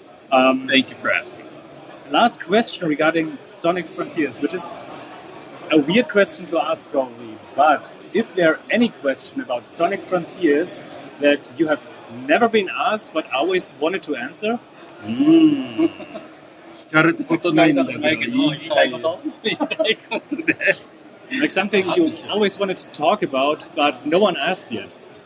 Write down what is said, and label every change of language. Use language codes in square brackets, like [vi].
[en] Thank you for asking. last question regarding Sonic Frontiers, which is a weird question to ask probably, but is there any question about Sonic Frontiers that you have never been asked but always wanted to answer? [ja] 聞かれたことないんだけど、言いたいこと？言いたいことで。 [en] Like something you always wanted to talk about, but no one asked yet.